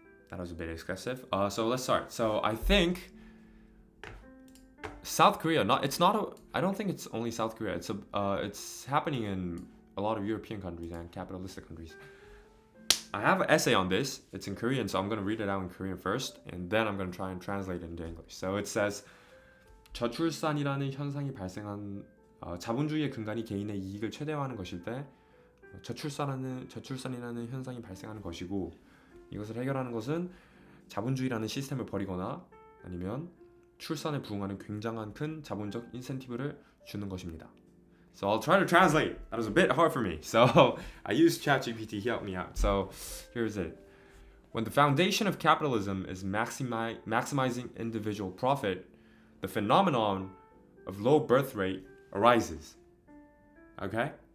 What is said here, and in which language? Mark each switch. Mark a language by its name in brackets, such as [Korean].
[English] That was a bit excessive. So let's start. So I think South Korea. I don't think it's only South Korea. It's happening in a lot of European countries and capitalistic countries. I have an essay on this. It's in Korean, so I'm going to read it out in Korean first, and then I'm going to try and translate it into English. So it says, [Korean] 저출산이라는 현상이 발생한 자본주의의 근간이 개인의 이익을 최대화하는 것일 때 저출산이라는 현상이 발생하는 것이고, 이것을 해결하는 것은 자본주의라는 시스템을 버리거나 아니면 출산에 부응하는 굉장한 큰 자본적 인센티브를 주는 것입니다. [English] So I'll try to translate. That was a bit hard for me. So I used ChatGPT to help me out. So here's it. When the foundation of capitalism is maximizing individual profit, the phenomenon of low birth rate arises. Okay?